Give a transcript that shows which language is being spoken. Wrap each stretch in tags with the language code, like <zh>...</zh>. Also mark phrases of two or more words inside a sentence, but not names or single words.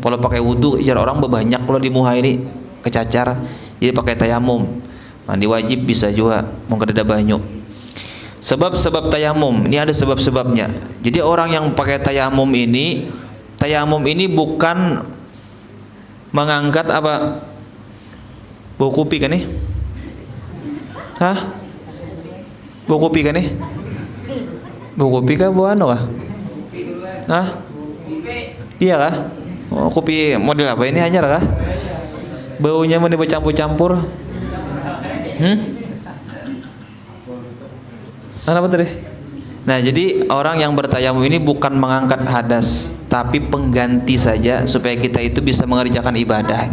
<id>Kalau pakai wudu, jar orang berbanyak kalau di muka ini kecacar, jadi pakai tayamum. Mandi wajib bisa juga, mungkin ada banyak. Sebab-sebab tayamum ini ada sebab-sebabnya. Jadi orang yang pakai tayamum ini bukan mengangkat apa? Bau kopi kan nih? Hah? Bau kopi kan nih? Bau kopi kah? Bau anu kah? Hah? Iya kah? Oh, kopi model apa ini hanya kah? Baunya mau dicampur-campur? Apa tadi? Nah, jadi orang yang bertayamum ini bukan mengangkat hadas, tapi pengganti saja supaya kita itu bisa mengerjakan ibadah.</id>